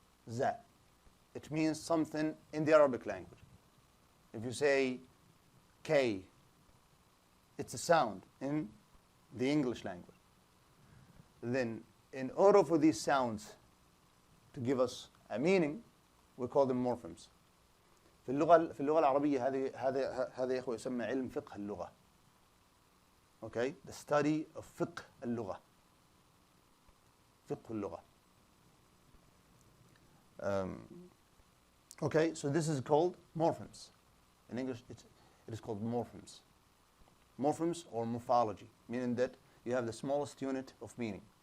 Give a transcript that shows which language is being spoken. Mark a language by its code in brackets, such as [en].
[en] Za. It means something in the Arabic language. If you say K, it's a sound in the English language, then in order for these sounds to give us a meaning, we call them morphemes. [ar] في اللغة العربية هذا يا أخوة يسمى علم فقه اللغة. [en] Okay, the study of [ar] فقه اللغة. فقه اللغة. [en] Okay, so this is called morphemes. In English, it is called morphemes. Morphemes or morphology, meaning that you have the smallest unit of meaning.